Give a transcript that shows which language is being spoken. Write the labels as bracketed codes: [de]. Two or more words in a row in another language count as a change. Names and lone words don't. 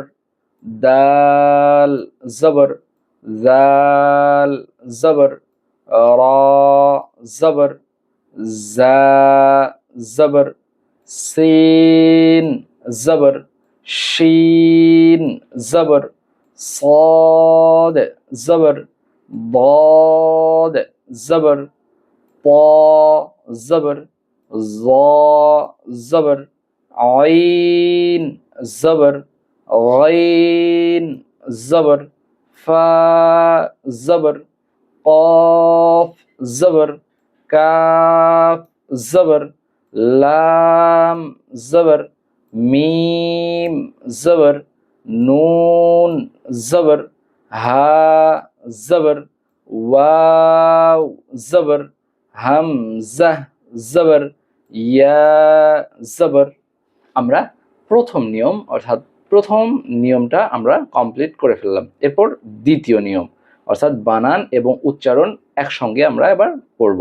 [bn] দাল জবর, জাল জবর, রা জবর, জা জবর, সিন জবর, শিন জবর, [ur] صاد زبر، ضاد زبر، طا زبر، ظا زبر، عين زبر، غين زبر، فا زبر، قاف زبر، كاف زبر، لام زبر، ميم زبر، نون زبر، [bn] হা জবর, ওয়াও জবর, হামজা জবর, ইয়া জবর। আমরা প্রথম নিয়ম, অর্থাৎ প্রথম নিয়মটা আমরা কমপ্লিট করে ফেললাম। এরপর দ্বিতীয় নিয়ম, অর্থাৎ বানান এবং উচ্চারণ একসঙ্গে আমরা এবার পড়ব।